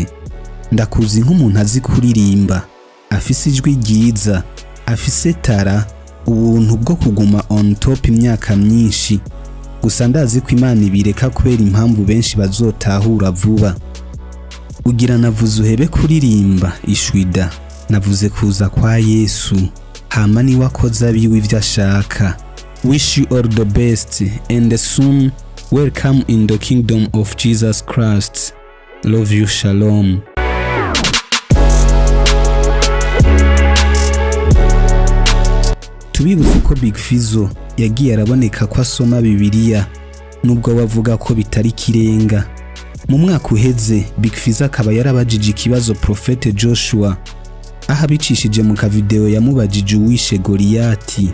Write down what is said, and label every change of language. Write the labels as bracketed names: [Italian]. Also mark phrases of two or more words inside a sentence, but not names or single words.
[Rundi] Ndakuzi nk'umuntu azi kuririmba, afise ijwi ryiza, afise tara, ubuntu bwo kuguma [English] on top [Rundi] imyaka myinshi. Gusa ndazi ko Imana ibireka kubera impamvu benshi bazotahura vuba. Ugira navuze uhebe kuririmba ishwida, navuze kuza kwa Yesu, hama ni wakoza biwe ivyo ashaka. [English] Wish you all the best and soon welcome in the kingdom of Jesus Christ. Love you, shalom." [Rundi] Tubibuze ko Big Fizzo yagiye araboneka ko asoma Bibiliya, nubwo bavuga ko bitari kirenga. Mu mwaka uheze Big Fizzo akaba yarabajije ikibazo Prophet Joshua, aho abicishije mu kavideo yamubajije uwishe Goliati.